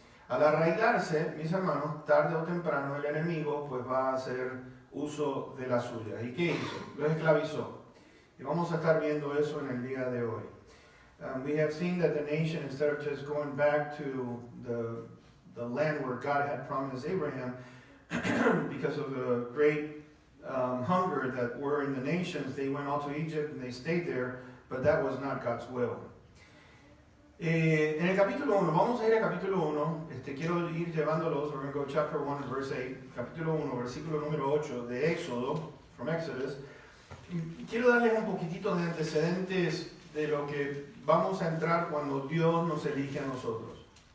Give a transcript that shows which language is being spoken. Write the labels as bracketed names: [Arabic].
[Spanish] Al arraigarse, mis hermanos, tarde o temprano el enemigo pues va a hacer uso de la suya. ¿Y qué hizo? Lo esclavizó. Y vamos a estar viendo eso en el día de hoy. [English] We have seen that the nation, instead of just going back to the land where God had promised Abraham, because of the great hunger that were in the nations, they went all to Egypt and they stayed there, but that was not God's will. [Spanish] En el capítulo 1, vamos a ir al capítulo 1, quiero ir llevándolos, [English] we're going to go chapter 1 and verse 8, [Spanish] capítulo 1, versículo número 8 de Éxodo, [English] from Exodus. [Spanish] Quiero darles un poquitito de antecedentes de lo que vamos a entrar cuando Dios nos elige a nosotros.